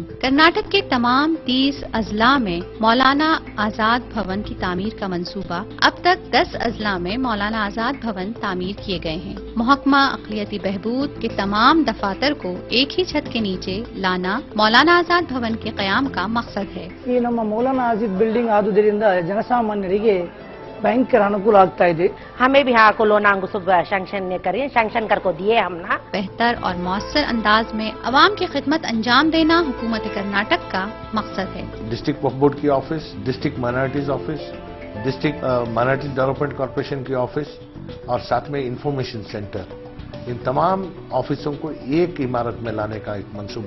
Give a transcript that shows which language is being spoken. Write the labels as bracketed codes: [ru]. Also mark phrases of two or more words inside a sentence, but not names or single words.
[ur] کرناٹک کے تمام 30 اضلاع میں مولانا آزاد بھون کی تعمیر کا منصوبہ، اب تک 10 اضلاع میں مولانا آزاد بھون تعمیر کیے گئے ہیں۔ محکمہ اقلیتی بہبود کے تمام دفاتر کو ایک ہی چھت کے نیچے لانا مولانا آزاد بھون کے قیام کا مقصد ہے۔ [kn] ಈ ನಮ್ಮ ಮೌಲಾನಾ ಆಜಾದ್ ಬಿಲ್ಡಿಂಗ್ ಆದುದರಿಂದ ಜನಸಾಮಾನ್ಯರಿಗೆ ಭಯಂಕರ ಅನುಕೂಲ ಆಗ್ತಾ ಇದೆ। [ur] ہمیں بھی یہاں کو [en] loan sanction [ur] کریے، سینکشن کر کو دیے ہمنے. بہتر اور مؤثر انداز میں عوام کی خدمت انجام دینا حکومت کرناٹک کا مقصد ہے۔ ڈسٹرکٹ وقف بورڈ کی آفس، ڈسٹرکٹ مائنارٹیز آفس، ڈسٹرکٹ مائنارٹیز ڈیولپمنٹ کارپوریشن کی آفس اور ساتھ میں [en] information centre, [ur] ان تمام آفسوں کو ایک عمارت میں لانے کا ایک منصوبہ۔